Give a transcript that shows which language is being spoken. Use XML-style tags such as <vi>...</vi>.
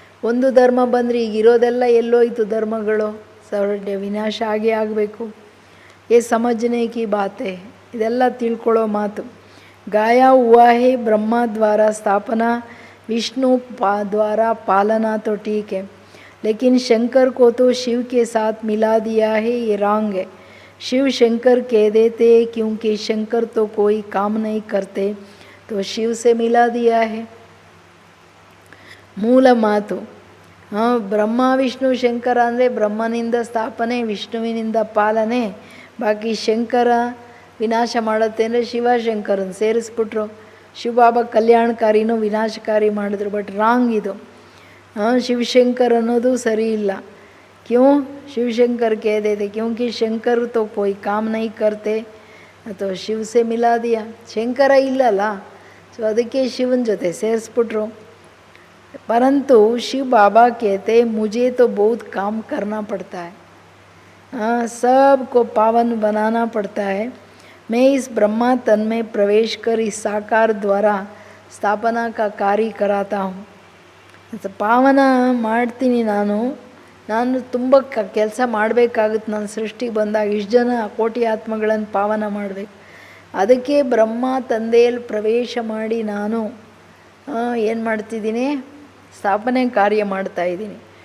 <kn>ಒಂದು ಧರ್ಮ ಬಂದರೆ ಈಗ ಇರೋದೆಲ್ಲ ಎಲ್ಲೋಯ್ತು ಧರ್ಮಗಳು, ವಿನಾಶ ಆಗೇ ಆಗಬೇಕು.</kn> <hi>ಏ ಸಮಜ್ನೆ ಕಿ ಬಾತೆ,</hi> <kn>ಇದೆಲ್ಲ ತಿಳ್ಕೊಳ್ಳೋ ಮಾತು.</kn> <hi>ಗಾಯಾ ಹುವಾ ಹೇ ಬ್ರಹ್ಮ ದ್ವಾರ ಸ್ಥಾಪನಾ, विष्णु द्वारा पालना तो ठीक है, लेकिन शंकर को तो शिव के साथ मिला दिया है, ये रॉन्ग है। शिव शंकर कह देते क्योंकि शंकर तो कोई काम नहीं करते, तो शिव से मिला दिया है।</hi> <kn>ಮೂಲ ಮಾತು. ಬ್ರಹ್ಮ ವಿಷ್ಣು ಶಂಕರ ಅಂದರೆ ಬ್ರಹ್ಮನಿಂದ ಸ್ಥಾಪನೆ, ವಿಷ್ಣುವಿನಿಂದ ಪಾಲನೆ, ಬಾಕಿ ಶಂಕರ ವಿನಾಶ ಮಾಡುತ್ತೆ ಅಂದರೆ ಶಿವಶಂಕರನ್ ಸೇರಿಸ್ಬಿಟ್ರು. ಶಿವಬಾಬಾ ಕಲ್ಯಾಣಕಾರಿನೂ ವಿನಾಶಕಾರಿ ಮಾಡಿದ್ರು, ಬಟ್ ರಾಂಗ್ ಇದು. ಶಿವಶಂಕರ್ ಅನ್ನೋದು ಸರಿ ಇಲ್ಲ.</kn> <hi>ಕ್यों? ಶಿವಶಂಕರ್ कह देते क्योंकि शंकर तो कोई काम नहीं करते, तो ಶಿವ से मिला दिया.</hi> <kn>ಶಂಕರ ಇಲ್ಲಲ್ಲ, ಸೊ ಅದಕ್ಕೆ ಶಿವನ ಜೊತೆ ಸೇರಿಸ್ಬಿಟ್ರು.</kn> <hi>परंतु शिव बाबा कहते मुझे तो बहुत काम करना पड़ता है, सबको पावन बनाना पड़ता है। मैं इस ब्रह्मा तन में प्रवेश कर इस साकार द्वारा स्थापना का कार्य कराता हूँ.</hi> <kn>ಪಾವನ ಮಾಡ್ತೀನಿ ನಾನು ತುಂಬ ಕೆಲಸ ಮಾಡಬೇಕಾಗುತ್ತೆ. ನಾನು ಸೃಷ್ಟಿಗೆ ಬಂದಾಗ ಇಷ್ಟು ಜನ ಕೋಟಿ ಆತ್ಮಗಳನ್ನು ಪಾವನ ಮಾಡಬೇಕು. ಅದಕ್ಕೆ ಬ್ರಹ್ಮ ತಂದೆಯಲ್ಲಿ ಪ್ರವೇಶ ಮಾಡಿ ನಾನು ಏನು ಮಾಡ್ತಿದ್ದೀನಿ, ಸ್ಥಾಪನೆ ಕಾರ್ಯ ಮಾಡ್ತಾಯಿದ್ದೀನಿ.</kn>